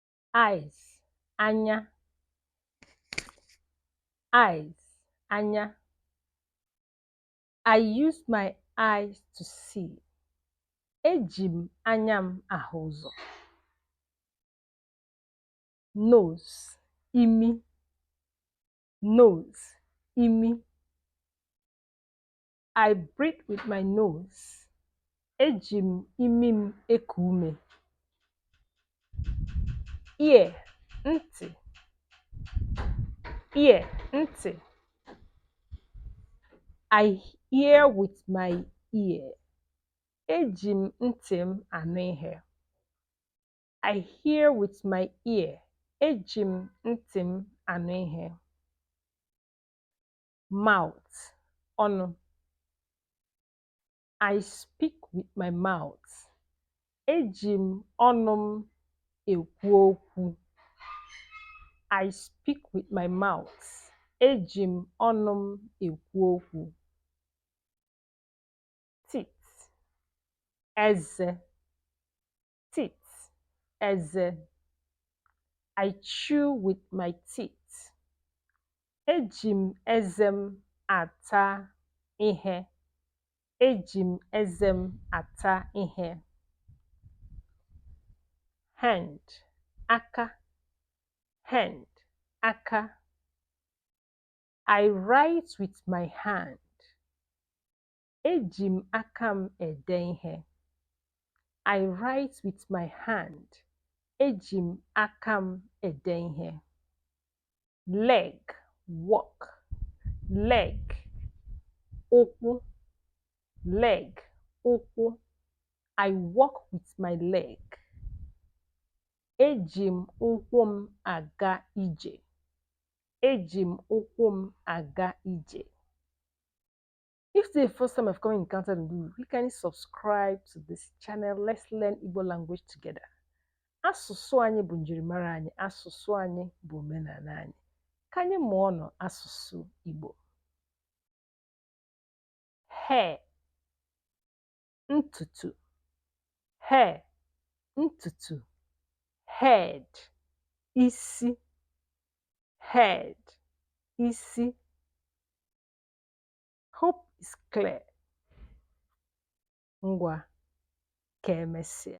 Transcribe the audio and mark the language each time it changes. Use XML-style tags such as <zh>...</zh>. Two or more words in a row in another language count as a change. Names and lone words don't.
<en>eyes, anya, eyes, anya. I use my eyes to see.</en> <ig>Eji m anya m ahụ ụzọ.</ig> <en>Nose, imi, nose, imi. I breathe with my nose.</en> <ig>Eji m imi m eku ume. Ear, ntị, ear, ntị.</ig> <en>I hear with my ear.</en> <ig>Eji m ntị m anụ ihe.</ig> <en>I hear with my ear.</en> <ig>Eji m ntị m anụ ihe. Mouth, ọnụ.</ig> <en>I speak with my mouth.</en> <ig>Eji m ọnụ m ekwu okwu.</ig> <en>I speak with my mouth.</en> <ig>Eji m ọnụ m ekwu okwu.</ig> <en>Teeth, eze, teeth, eze. I chew with my teeth.</en> <ig>Eji m eze m ata ihe. Eji m eze m ata ihe.</ig> <en>Hand, aka, hand, aka. I write with my hand.</en> <ig>Eji m aka m ede ihe.</ig> <en>I write with my hand.</en> <ig>Eji m aka m ede ihe.</ig> <en>Leg, walk, leg, ụkwụ, leg, ụkwụ. I walk with my leg.</en> <ig>Eji m ụkwụ m aga ije. Eji m ụkwụ m aga ije.</ig> <en>If this is the first time I've come encountered with you, kindly subscribe to this channel. Let's learn Igbo language together.</en> <ig>Asụsụ anyị bụ njirimara anyị. Asụsụ anyị bụ omenala anyị. Ka anyị mụọ ọnụ asụsụ Igbo.</ig> <en>Hair, ntutu, hair, ntutu, head, isi, head, isi. Hope is clear.</en> <ig>Ngwa, ka emesịa.</ig>